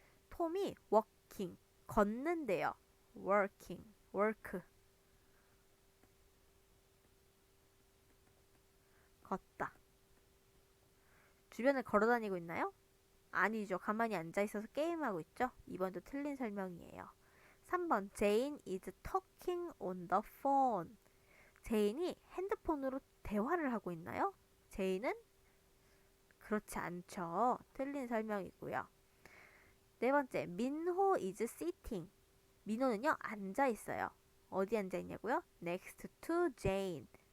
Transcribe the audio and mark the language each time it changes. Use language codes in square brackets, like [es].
[ko] 톰이 walking, 걷는데요. [en] working, work. [ko] 걷다. 주변을 걸어다니고 있나요? 아니죠. 가만히 앉아있어서 게임하고 있죠. 2번도 틀린 설명이에요. [en] 3번 Jane is talking on the phone. [ko] 제인이 핸드폰으로 대화를 하고 있나요? 제인은 그렇지 않죠. 틀린 설명이고요. 네 번째 민호 [en] is sitting. 민호는요 앉아있어요. 어디 앉아있냐고요? next to Jane.